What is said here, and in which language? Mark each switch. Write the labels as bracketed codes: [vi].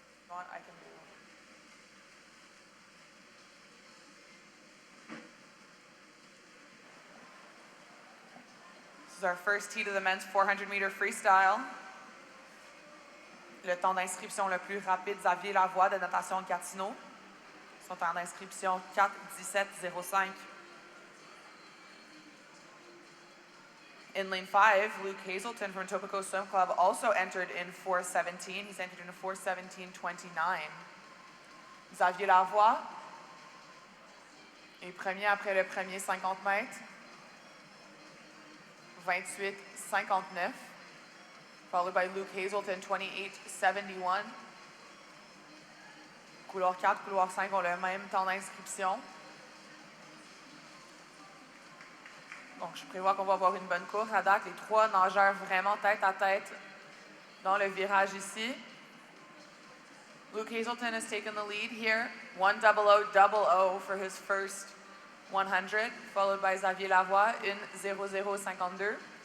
[en] I can do. is our first heat of the men's 400-meter freestyle. [fr] Le temps d'inscription le plus rapide, Xavier Lavoie de Natation Gatineau. Son temps d'inscription 4:17:05. [en] In lane 5, Luke Hazelton from Topico Swim Club also entered in 4:17. He's entered in 4:17:29. [fr] Xavier Lavoie est premier après le premier 50 mètres. 28:59. [en] Followed by Luke Hazelton, 28:71. [fr] Couloir 4, couloir 5 ont le même temps d'inscription. Donc, je prévois qu'on va avoir une bonne course à date. Les trois nageurs vraiment tête à tête dans le virage ici. [en] Luke Hazelton has taken the lead here. 1:00:00 for his first 100, followed by Xavier Lavoie in 0:00:52.